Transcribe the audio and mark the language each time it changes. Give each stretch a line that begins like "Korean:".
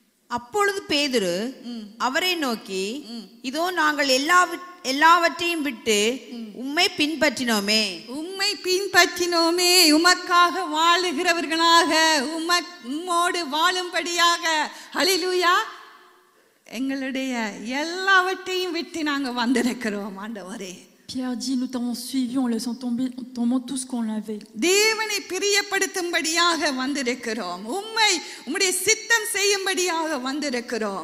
Tamil: அப்பொழுது பேதுரு அவரை நோக்கி, இதோ நாங்கள் எல்லாவற்றையும் விட்டு உம்மை பின்பற்றினோமே. உம்மை பின்பற்றினோமே, உமக்காக வாழுகிறவர்களாக, உம்மோடு வாழும்படியாக. ஹல்லேலூயா. எங்களுடைய எல்லாவற்றையும் விட்டு நாங்க வந்திருக்கிறோம் ஆண்டவரே.
French: Pierre dit, nous t'avons suivi, on laissant tomber tout ce qu'on avait.
Tamil: தேவனை பிரியப்படுத்தும்படியாக வந்திருக்கிறோம். உம்முடைய சித்தம் செய்யும்படியாக வந்திருக்கிறோம்.